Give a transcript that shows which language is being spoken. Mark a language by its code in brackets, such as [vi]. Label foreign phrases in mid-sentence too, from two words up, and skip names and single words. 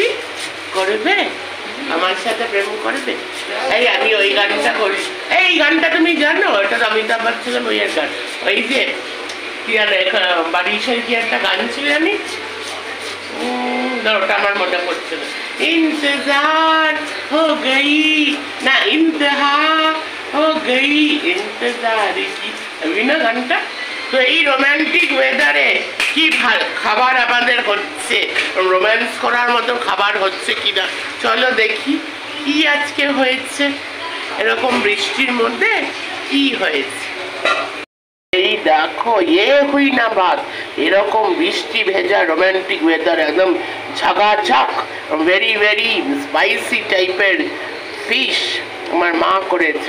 [bn] করবে, আমার সাথে প্রেম করবে? এই আমি ওই গানটা করি, এই গানটা তুমি জানো? ওটা অমিতাভ বচ্চনের বইয়ের গান। ওই যে কি আর বারিশের কি একটা গান ছিল জানি, ওটা আমার মনে পড়ছে না। [hi] इंतजार हो गई ना इंतहा हो गई इंतजार की, अभी ना गानটা। [bn] তো এই [en] romantic weatherে [bn] কি খাবার আমাদের হচ্ছে, রোম্যান্স করার মতো খাবার হচ্ছে কিনা চলো দেখি কি আজকে হয়েছে এরকম বৃষ্টির মধ্যে, কি হয়েছে। এই দেখো, [hi] हुई ना बात, [bn] এরকম বৃষ্টি ভেজা [en] romantic weather, [bn] একদম ঝাঁকাঝাঁক, [en] very very spicy [bn] টাইপের ফিশ আমার মা করেছে।